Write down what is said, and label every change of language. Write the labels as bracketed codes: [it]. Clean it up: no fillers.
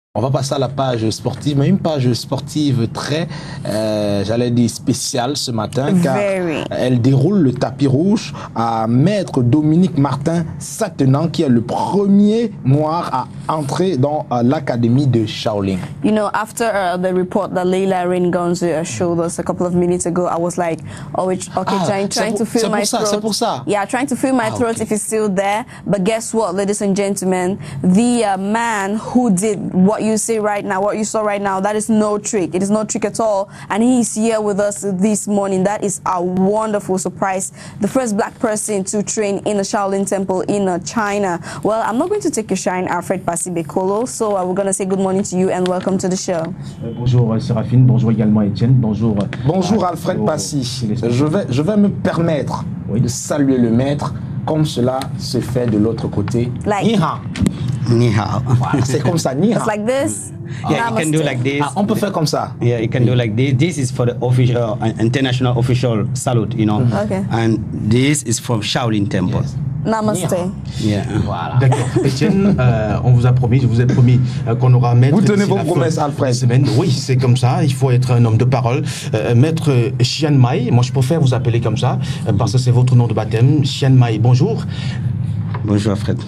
[fr] On va passer à la page sportive, mais une page sportive très, j'allais dire spéciale ce matin, car elle déroule le tapis rouge à Maître Dominique Martin Satenant, qui est le premier noir à entrer dans l'académie de Shaolin. [en] You know, after the report that Leila Ringonzu showed us a couple of minutes ago, I was like, oh, okay, trying to feel my throat. [fr] C'est pour ça. [en] Yeah, trying to feel my throat if it's still there. But guess what, ladies and gentlemen, the man who did what you see right now, what you saw right now, that is no trick. It is no trick at all. And he is here with us this morning. That is a wonderful surprise. The first black person to train in a Shaolin temple in China. Well, I'm not going to take your shine, Alfred Passy-Bekolo. So we're going to say good morning to you and welcome to the show. [fr] Bonjour Séraphine, bonjour également Étienne, bonjour. Bonjour Alfred Passy. Je vais me permettre de saluer le maître comme cela se fait de l'autre côté. [en] Like, [zh] Ni hao. Ni hao. [fr] Voilà, c'est comme ça, [zh] ni hao. [en] It's like this. Yeah, you can do like this. [fr] On peut faire comme ça. [en] Yeah, you can do like this. This is for the official, international official salute, you know. Okay. And this is from Shaolin Temple. Yes. [hi] Namaste. [en] Yeah. [fr] Voilà. D'accord. Étienne, on vous a promis, je vous ai promis qu'on aura maître. Vous tenez vos promesses, Alfred. Oui, c'est comme ça. Il faut être un homme de parole. Maître Chiang Mai, moi je préfère vous appeler comme ça parce que c'est votre nom de baptême. Chiang Mai, bonjour. Bonjour Alfred.